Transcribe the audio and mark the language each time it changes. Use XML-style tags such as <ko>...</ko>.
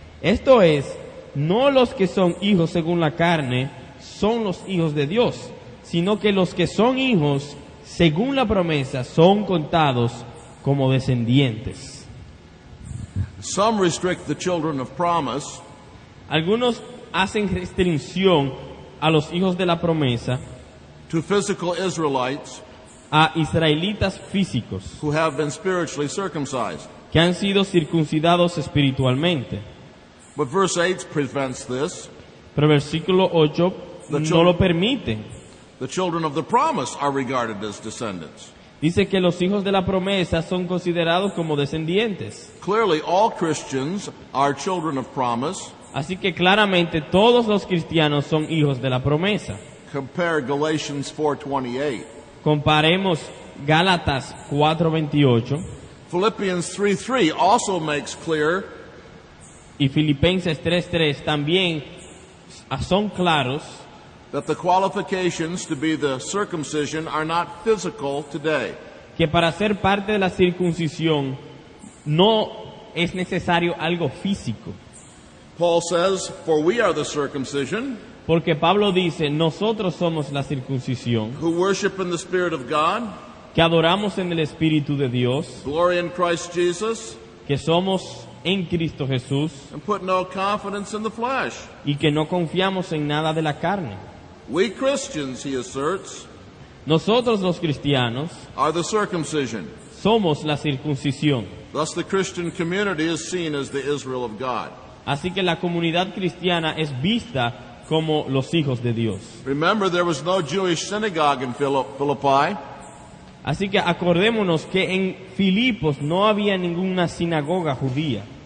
<es>Esto es, no los que son hijos según la carne son los hijos de Dios, sino que los que son hijos según la promesa son contados como descendientes.</es> <en>Some restrict the children of promise</en> <es>Algunos hacen restricción a los hijos de la promesa,</es> <en>to physical Israelites</en> <es>a israelitas físicos</es> <en>who have been spiritually circumcised.</en> <es>que han sido circuncidados espiritualmente.</es> <en>But verse 8 prevents this.</en> <es>Pero versículo 8 no lo permite.</es> <en>The children of the promise are regarded as descendants.</en> <es>Dice que los hijos de la promesa son considerados como descendientes.</es> <en>Clearly, all Christians are children of promise.</en> <es>Así que claramente todos los cristianos son hijos de la promesa.</es> <en>Compare Galatians 4:28.</en> <es>Comparemos Gálatas 4:28</es> <en>Philippians 3:3 also makes clear</en> <es>y Filipenses 3:3 también son claros</es> <en>that the qualifications to be the circumcision are not physical today.</en> <es>que para ser parte de la circuncisión no es necesario algo físico.</es> <en>Paul says, "For we are the circumcision</en> <es>Porque Pablo dice, nosotros somos la circuncisión,</es> <en>who worship in the Spirit of God,</en> <es>que adoramos en el Espíritu de Dios,</es> <en>glory in Christ Jesus,</en> <es>que somos en Cristo Jesús</es> <en>and put no confidence in the flesh."</en> <es>y que no confiamos en nada de la carne.</es> <en>We Christians, he asserts,</en> <es>Nosotros los cristianos</es> <en>are the circumcision.</en> <es>somos la circuncisión.</es> <en>Thus the Christian community is seen as the Israel of God.</en> <es>Así que la comunidad cristiana es vista como los hijos de Dios.</es> <en>Remember, there was no Jewish synagogue in Philippi.</en> <es>Así que acordémonos que en Filipos no había ninguna sinagoga judía.</es>